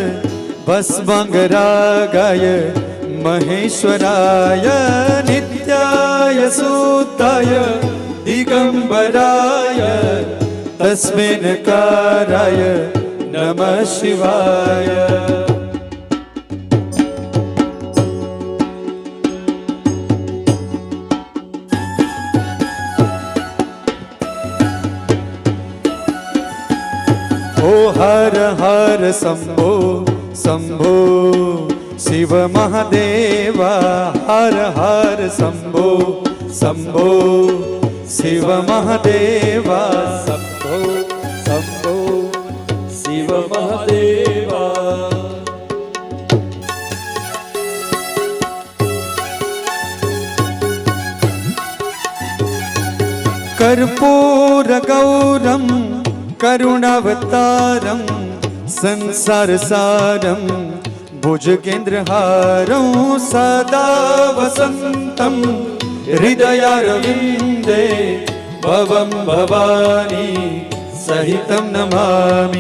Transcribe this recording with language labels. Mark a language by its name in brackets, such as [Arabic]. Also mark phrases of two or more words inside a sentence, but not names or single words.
[Sanskrit] ભસ્માંગરાગાય મહેશ્વરાય નિત્યાય શુદ્ધાય દિગંબરાય તસ્મિન્કારાય નમઃ શિવાય. [Hindi] ओ हर हर शंभो शंभो शिव महादेवा, हर हर शंभो शंभो शिव महादेवा, શંભો શંભો શિવ મહાદેવા. [Sanskrit] कर्पूर गौरम करुणावतारम संसार सारम भुजगेन्द्रहारं सदा वसंतम हृदयारविंदे भवं भवानी सहितं नमामि.